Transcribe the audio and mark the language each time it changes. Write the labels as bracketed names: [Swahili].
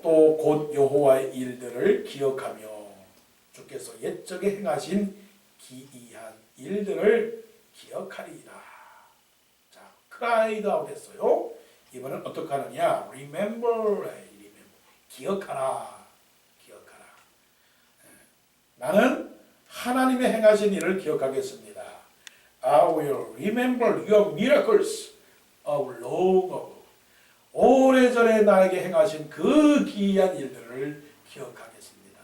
[Korean] 또 곧 여호와의 일들을 기억하며 주께서 옛적에 행하신 기이한 일들을 기억하리이다. 자, cried out 했어요. 이번엔 어떻게 하느냐? remember. 기억하라. 기억하라. 나는 하나님의 행하신 일을 기억하겠습니다. [English] I will remember your miracles of long ago. [Korean] 오래전에 나에게 행하신 그 기이한 일들을 기억하겠습니다.